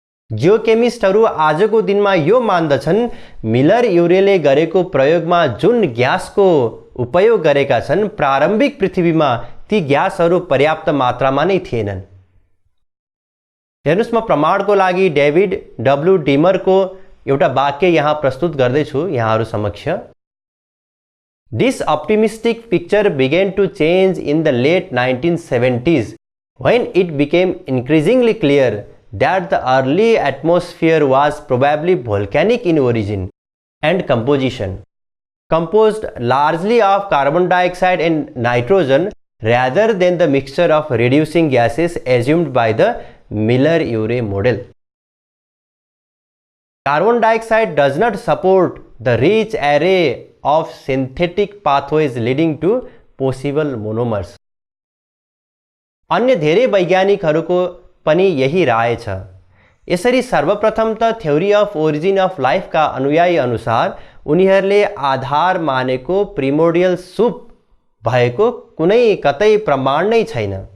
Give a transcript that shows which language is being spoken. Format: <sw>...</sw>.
<ne>जियोकेमिस्टहरू आजको दिनमा यो मान्दछन् मिलर युरेले गरेको प्रयोगमा जुन ग्यासको उपयोग गरेका छन् प्रारम्भिक पृथ्वीमा ती ग्यासहरू पर्याप्त मात्रामा नै थिएनन्। हेर्नुस्, म प्रमाणको लागि डेभिड डब्ल्यू डिमरको एउटा वाक्य यहाँ प्रस्तुत गर्दैछु यहाँहरू समक्ष।</ne> <en>This optimistic picture began to change in the late 1970s when it became increasingly clear that the early atmosphere was probably volcanic in origin and composition, composed largely of carbon dioxide and nitrogen rather than the mixture of reducing gases assumed by the Miller-Urey model. Carbon dioxide does not support the rich array of synthetic pathways leading to possible monomers.</en> <ne>अन्य धेरै वैज्ञानिकहरूको पनि यही राय छ। यसरी सर्वप्रथम त theory of origin of लाइफका अनुयायी अनुसार उनीहरूले आधार मानेको प्रिमोडियल सुप भएको कुनै कतै प्रमाण नै छैन।</ne>